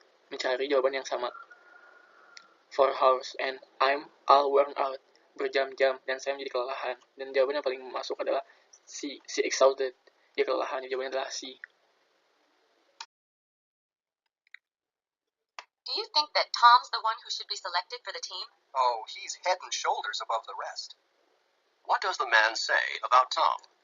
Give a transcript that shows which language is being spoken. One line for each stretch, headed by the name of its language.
Indonesian: Mencari jawaban yang sama.
English: For hours, and I'm all worn out.
Indonesian: Berjam-jam, dan saya menjadi kelelahan. Dan jawaban yang paling masuk adalah C,
English: she exhausted.
Indonesian: Dia kelelahan, jawabannya adalah C.
English: Do you think that Tom's the one who should be selected for the team? Oh, he's head and shoulders above the rest. What does the man say about Tom?